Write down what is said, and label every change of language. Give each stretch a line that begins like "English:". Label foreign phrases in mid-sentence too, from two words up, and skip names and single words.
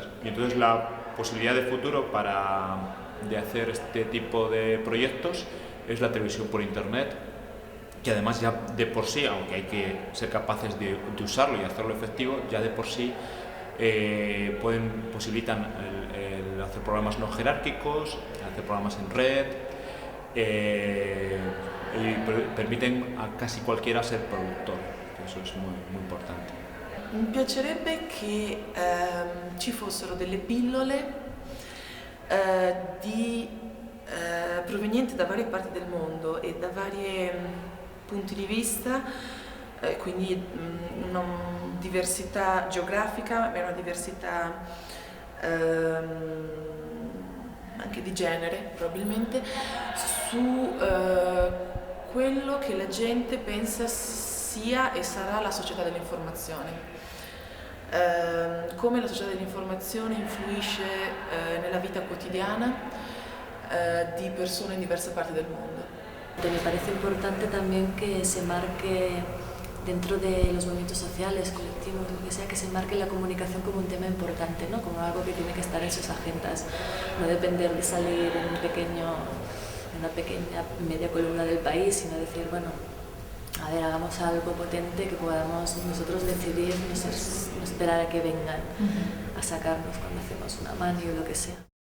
Spanish: Y entonces la posibilidad de futuro de hacer este tipo de proyectos es la televisión por internet, que además ya de por sí, aunque hay que ser capaces de usarlo y hacerlo efectivo, ya de por sí posibilitan el hacer programas no jerárquicos, hacer programas en red, y permiten a casi cualquiera ser productor, que eso es muy, muy importante.
Italian: Mi piacerebbe che ci fossero delle pillole provenienti da varie parti del mondo e da vari punti di vista, quindi una diversità geografica e una diversità anche di genere probabilmente, su quello che la gente pensa sia e sarà la società dell'informazione, come la società dell'informazione influisce nella vita quotidiana di persone in diverse parti del mondo.
Spanish: Me parece importante también que se marque dentro de los movimientos sociales, colectivos, lo que sea, que se marque la comunicación como un tema importante, ¿no? Como algo que tiene que estar en sus agendas, no depender de salir en una pequeña media columna del país, sino decir, bueno, a ver, hagamos algo potente que podamos nosotros decidir, no esperar a que vengan a sacarnos cuando hacemos una mani o lo que sea.